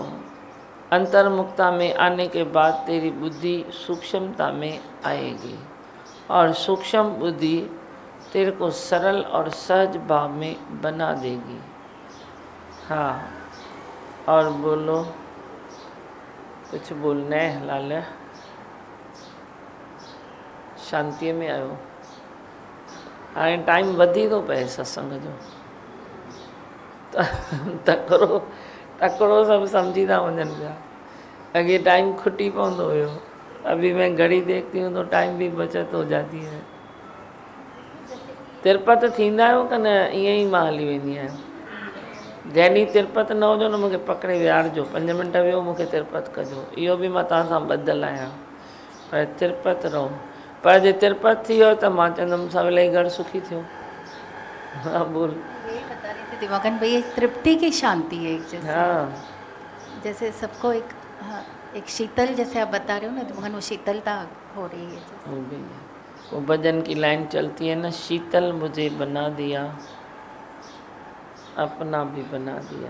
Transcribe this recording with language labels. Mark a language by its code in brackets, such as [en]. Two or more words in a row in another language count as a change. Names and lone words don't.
[hi] अंतर्मुक्ता में आने के बाद तेरी बुद्धि सूक्ष्मता में आएगी, और सूक्ष्म बुद्धि तेरे को सरल और सहज भाव में बना देगी। हाँ, और बोलो, कुछ बोलना है लाला? [sd] शांति में आयो। हाणे टाइम वधी थो पए सत्संग जो, तकिड़ो सभु सम्झी था वञनि पिया। अॻे टाइम खुटी पवंदो हुयो, [hi] अभी मैं घड़ी देखती हूँ तो टाइम भी बचत हो जाती है। [sd] तिरुपति थींदा आहियो कि न? ईअं ई मां हली वेंदी आहियां। जंहिं ॾींहुं तिरुपति न हुजो न, मूंखे पकिड़े विहारजो, 5 मिंट वियो मूंखे तिरुपति कजो। इहो बि मां तव्हां सां ॿधल आहियां, पर तिरुपति रहो। पर जे तिरुपति थी वियो त मां चवंदमि सवेल ई घर सुखी थियो। [hi] हाँ बोल। यही बता रही थी दिवाकन भाई, ये तृप्ति की शांति है एक जैसे। हाँ, जैसे सबको एक, हाँ, एक शीतल, जैसे आप बता रहे हो ना दिवाकन, वो शीतलता हो रही है जैसे। हो गई है। वो भजन की लाइन चलती है ना, शीतल मुझे बना दिया, अपना भी बना दिया।